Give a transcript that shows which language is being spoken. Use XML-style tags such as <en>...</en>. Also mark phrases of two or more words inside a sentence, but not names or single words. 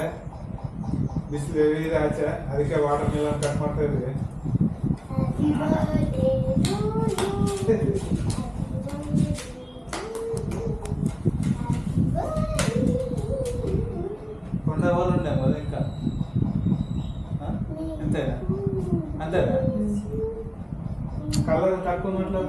<kn>ಬಿಸಿಲು ಇದೆ ಆಚೆ, ಅದಕ್ಕೆ</kn> <en>water melon cut</en> <kn>ಮಾಡ್ತಾ ಇದ್ವಿ.</kn> <te>కొండవాళ్ళుండే కదా ఇంకా అంతేనా? అంతేనా? కలర్ తక్కువ ఉన్నట్లు</te>